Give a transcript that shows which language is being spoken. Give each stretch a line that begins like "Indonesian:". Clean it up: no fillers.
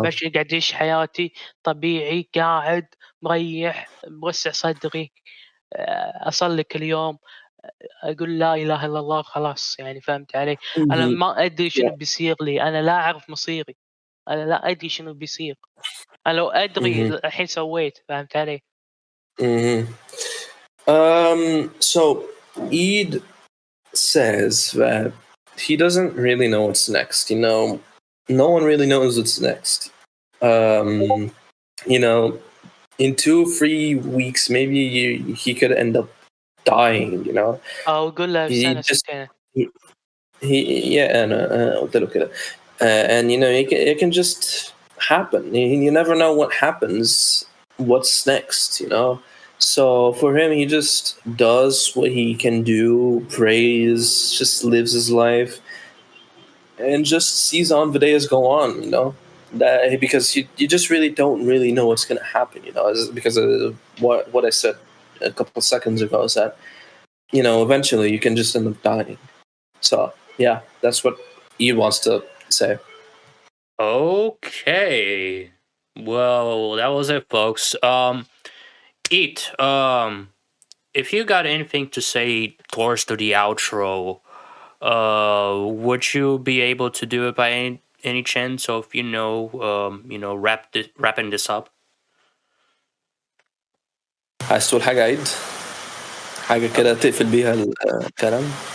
Arabic: بشري قاعد أعيش حياتي طبيعي، قاعد مريح موسع صدري، أصلي كل يوم، أقول لا إله إلا الله خلاص، يعني فهمت علي؟ أنا Mhm. ما أدري شنو
English: Yeah.
Arabic: بيصير لي، أنا لا أعرف مصيري، أنا لا أدري شنو بيصير، أنا لو أدري Mhm. الحين سويت، فهمت علي؟ Mhm.
English: So Eid says that he doesn't really know what's next. No one really knows what's next. Um, in 2 3 weeks, maybe he could end up dying.
Arabic: أو قُل له
English: He
Arabic: سنة
English: just
Arabic: سنتين.
English: he yeah,
Arabic: أنا قلت له كده.
English: And it can just happen. You never know what happens, what's next. So for him, he just does what he can do, prays, just lives his life, and just sees on the days go on. That because you just really don't really know what's going to happen. Because of what I said a couple of seconds ago is that eventually you can just end up dying. So yeah, that's what he wants to say. Okay. Well, that was it, folks. Eat. If you got anything to say towards to the outro, would you be able to do it by any chance? So if wrapping this up.
Arabic: عايز تقول حاجة عيد؟ حاجة كده تقفل بيها الكلام؟